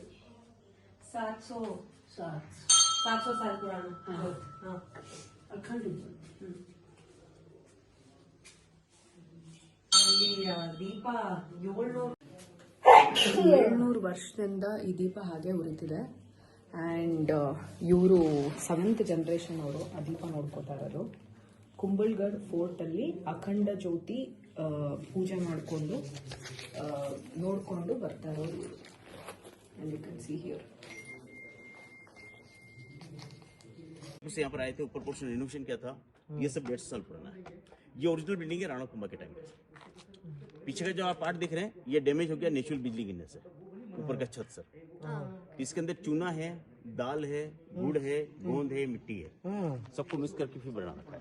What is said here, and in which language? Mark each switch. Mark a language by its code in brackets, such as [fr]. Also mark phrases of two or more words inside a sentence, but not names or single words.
[hi] 700 700 साल पुराना हाँ ಖಂಡಿತ. [kn] ಅಲ್ಲಿ ದೀಪ 700 ವರ್ಷದಿಂದ ಈ ದೀಪ ಹಾಗೆ ಉರಿತಿದೆ. ಆ್ಯಂಡ್ ಇವರು 7th ಜನರೇಷನ್ ಅವರು ಆ ದೀಪ ನೋಡ್ಕೋತಾ ಇರೋದು. ಕುಂಬಲ್ಗಢ್ ಫೋರ್ಟಲ್ಲಿ ಅಖಂಡ ಜ್ಯೋತಿ ಪೂಜೆ ಮಾಡಿಕೊಂಡು ನೋಡಿಕೊಂಡು ಬರ್ತಾ ಇರೋದು. [en] And you can see here. [hi] से यहाँ पर आए थे, ऊपर [en] portion renovation [hi] किया था। ये सब 150 साल पुराना है। ये [en] original building [hi] है राणा कुंभा के टाइम पे। पीछे का जो आप पार्ट देख रहे हैं ये डैमेज हो गया नेचुरल बिजली गिरने से, ऊपर का छत सर। इसके अंदर चूना है, दाल है, गुड़ है, गोंद है, मिट्टी है, सबको मिक्स करके फिर बना रखा है।